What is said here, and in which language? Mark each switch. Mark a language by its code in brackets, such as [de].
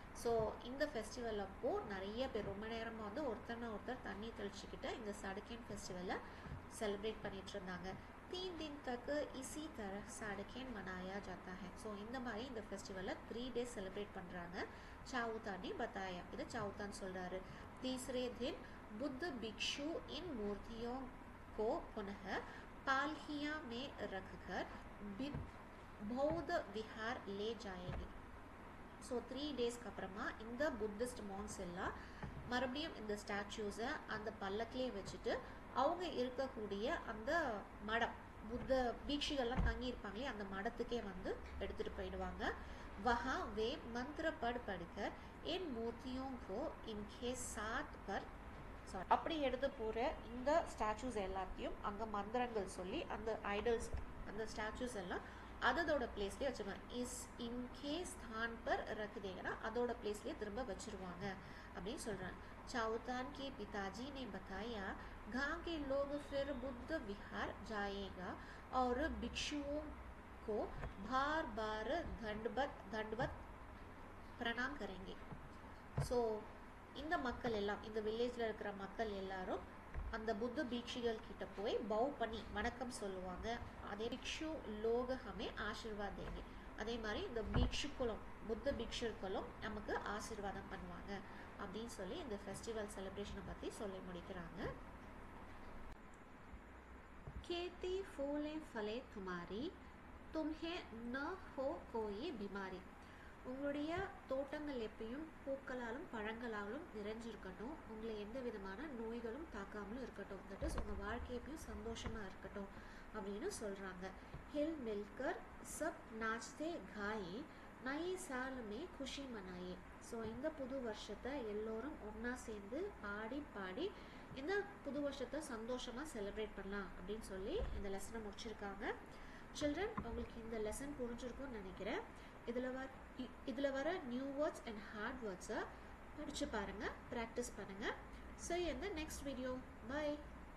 [ta] So இந்த festival அப்போது நிறைய பேர் ரொம்ப நேரமாக வந்து ஒருத்தர் தண்ணி தெளிச்சுக்கிட்டு இந்த साड़केन ஃபெஸ்டிவலை செலிப்ரேட் பண்ணிட்டு இருந்தாங்க. [hi] 3 दिन तक इसी तरह साड़केन मनाया जाता है. [ta] ஸோ இந்த மாதிரி இந்த ஃபெஸ்டிவலை 3 days செலிப்ரேட் பண்ணுறாங்க. [hi] चाउतान ने बताया, [ta] இது चाउतान சொல்கிறாரு. [hi] तीसरे दिन बुद्ध भिक्षु इन मूर्तियों को पुनः पालकियां में रखकर बौद्ध विहार ले जाएंगे. [ta] ஸோ 3 daysக்கு அப்புறமா இந்த புத்திஸ்ட் மான்ஸ் எல்லாம் மறுபடியும் இந்த ஸ்டாச்சூஸை அந்த பல்லக்கிலே வச்சுட்டு அவங்க இருக்கக்கூடிய அந்த மடம், புத்த பீக்ஷிகள்லாம் தங்கியிருப்பாங்களே அந்த மடத்துக்கே வந்து எடுத்துகிட்டு போயிடுவாங்க. [hi] वहाँ वे मंत्र पढ़कर इन मूर्तियों को इनके साथ पर [ta] அப்படி எடுத்து போகிற இந்த ஸ்டாச்சூஸ் எல்லாத்தையும் அங்கே மந்திரங்கள் சொல்லி அந்த ஐடல்ஸ் அந்த ஸ்டாச்சூஸ் எல்லாம் அதோட பிளேஸ்லேயே வச்சுருவாங்க. [hi] இன்கேஸ் ஸ்தான் பர் ரख देगा [ta] அதோட பிளேஸ்லேயே திரும்ப வச்சுருவாங்க அப்படின்னு சொல்கிறாங்க. [hi] चाउतान के पिताजी ने बताया गांव के लोग फिर बुद्ध विहार जाएगा और भिक्षुओं को बार बार दंडवत प्रणाम करेंगे. [ta] ஸோ இந்த மக்கள் எல்லாம் இந்த வில்லேஜில் இருக்கிற மக்கள் எல்லாரும் அந்த புத்த பீக்ஷிகள் கிட்ட போய் பவ் பண்ணி வணக்கம் சொல்லுவாங்க. அதே [hi] பிக்ஷு லோக ஹமே ஆசீர்வாத் தேங்க. [ta] அதே மாதிரி இந்த பீக்ஷுக்களும் புத்த பீக்ஷுக்களும் நமக்கு ஆசீர்வாதம் பண்ணுவாங்க அப்படின்னு சொல்லி இந்த ஃபெஸ்டிவல் செலிப்ரேஷனை பற்றி சொல்லி முடிக்கிறாங்க. [hi] खेती फूले फले तुम्हारी तुम्हें न हो कोई बीमारी. [ta] உங்களுடைய தோட்டங்கள் எப்பயும் பூக்களாலும் பழங்களாலும் நிறைஞ்சிருக்கட்டும். உங்களை எந்த விதமான நோய்களும் தாக்காமலும் இருக்கட்டும். தட் இஸ் உங்கள் வாழ்க்கை எப்பயும் சந்தோஷமாக இருக்கட்டும் அப்படின்னு சொல்கிறாங்க. [hi] हिल मिलकर सब नाचते गाए नए साल में खुशी मनाए. [ta] ஸோ இந்த புது வருஷத்தை எல்லோரும் ஒன்றா சேர்ந்து ஆடி பாடி இந்த புது வருஷத்தை சந்தோஷமாக செலிப்ரேட் பண்ணலாம் அப்படின்னு சொல்லி இந்த லெசனை முடிச்சிருக்காங்க. சில்ட்ரன், உங்களுக்கு இந்த லெசன் புரிஞ்சிருக்கும்னு நினைக்கிறேன். இதில் வர நியூ வேர்ட்ஸ் அண்ட் ஹார்ட் வேர்ட்ஸை படித்து பாருங்கள், ப்ராக்டிஸ் பண்ணுங்கள். [en] See you in the next video. Bye.